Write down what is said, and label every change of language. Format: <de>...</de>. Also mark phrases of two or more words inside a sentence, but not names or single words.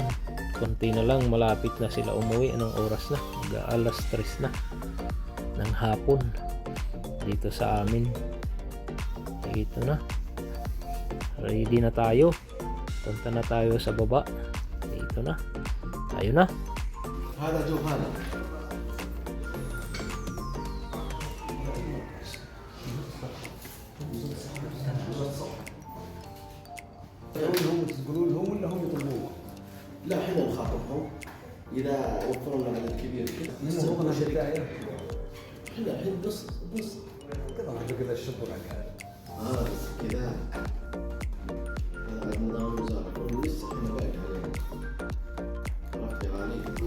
<tl>Konti na lang, malapit na sila umuwi. Anong oras na? Alas 3 na ng hapon dito sa amin. Dito na. ready na tayo. Punta na tayo sa baba. Dito na. Tayo na.</tl> <ar>هذا جو هذا تقولون لهم ولا هم يطلبون؟ لا احنا نخاطبهم اذا وفروا لنا عدد كبير كذا يستخدمون شركه احنا الحين بس كذا كذا الشغل بس كذا هذا نظام الوزاره ولسه احنا باقي علينا عرفت يا غالي؟</ar>